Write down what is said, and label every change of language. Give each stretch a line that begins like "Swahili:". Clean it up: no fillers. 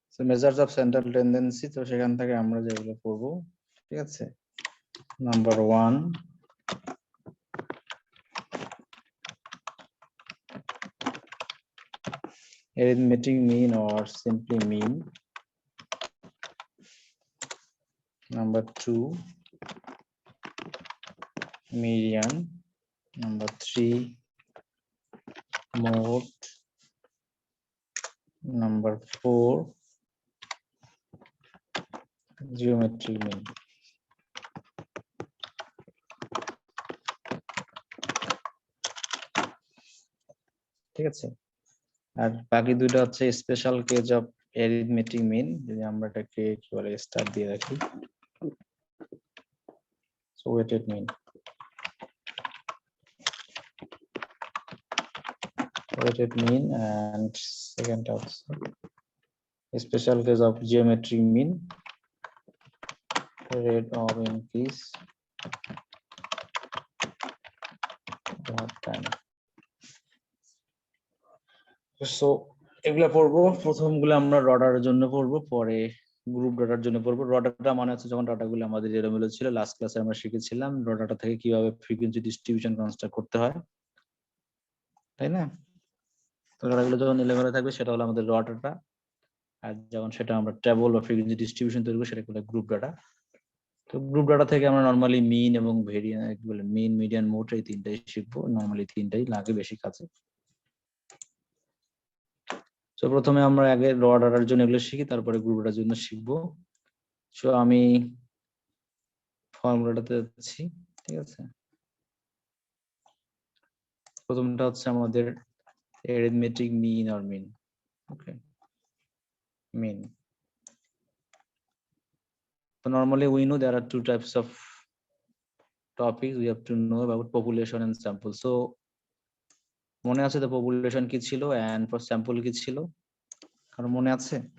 Bangla: Measures of central tendency, তো সেখান থেকে আমরা যেগুলো পড়বো, ঠিক আছে।
English: Number 1, arithmetic mean or simply mean. Number 2, median. Number 3, mode. Number 4, geometric mean.
Bangla: ঠিক আছে, আর বাকি দুটো হচ্ছে স্পেশাল কেস অফ অ্যারিথমেটিক মিন। যদি আমরা এটাকে কি বলে স্টার দিয়ে রাখি,
English: So weighted mean, weighted mean, and second also special case of geometric mean, rate of increase over time.
Bangla: So এগুলা পড়বো, প্রথমগুলো আমরা র ডাটার জন্য পড়বো, পরে গ্রুপ ডাটার জন্য পড়বো। র ডাটা মানে হচ্ছে যখন ডাটাগুলো আমাদের এলোমেলো ছিল, লাস্ট ক্লাসে আমরা শিখেছিলাম র ডাটা থেকে কিভাবে ফ্রিকোয়েন্সি ডিস্ট্রিবিউশন কনস্ট্রাক্ট করতে হয়, তাই না? তো ডাটাগুলো যখন এলোমেলো থাকবে সেটা হলো আমাদের র ডাটা, আর যখন সেটা আমরা টেবল বা ফ্রিকোয়েন্সি ডিস্ট্রিবিউশন তৈরি করব সেটা হলো গ্রুপ ডাটা। তো গ্রুপ ডাটা থেকে আমরা নরমালি মিন এবং ভেরিয়েন্স বলে মিন, মিডিয়ান, মোড এই তিনটাই শিখবো। নরমালি তিনটাই লাগে বেশি কাছে। তো প্রথমে আমরা আগে র ডাটার জন্য এগুলো শিখি, তারপরে গ্রুপ ডাটার জন্য শিখবো। সো আমি ফর্মুলাটাতে যাচ্ছি, ঠিক আছে। প্রথমটা হচ্ছে আমাদের arithmetic mean or mean.
English: Okay, mean. So normally we know there are two types of topics we have to know about: population and sample.
Bangla: So মনে আছে তো পপুলেশন কি ছিল
English: and for sample
Bangla: কি ছিল? কারো মনে আছে?